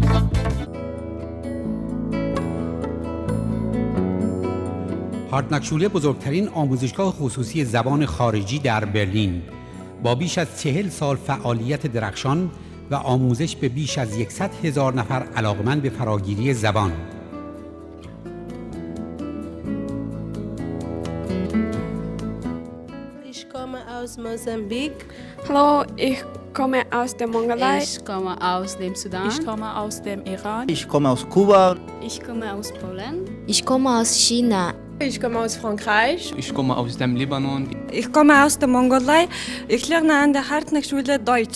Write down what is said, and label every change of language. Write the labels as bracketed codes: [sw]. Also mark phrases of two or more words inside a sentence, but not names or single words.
[fa] هاردناکشوله بزرگترین آموزشگاه خصوصی زبان خارجی در برلین با بیش از 40 سال فعالیت درخشان و آموزش به بیش از 100,000 نفر علاقمند به فراگیری زبان. [de] Ich komme aus Mosambik. Hallo, ich komme aus der Mongolei. Ich komme aus dem Sudan. Ich komme aus dem Iran. Ich komme aus Kuba. Ich komme aus Polen. Ich komme aus China. Ich komme aus Frankreich. Ich komme aus dem Libanon. Ich komme aus der Mongolei. Ich lerne an der Hartnackschule Deutsch.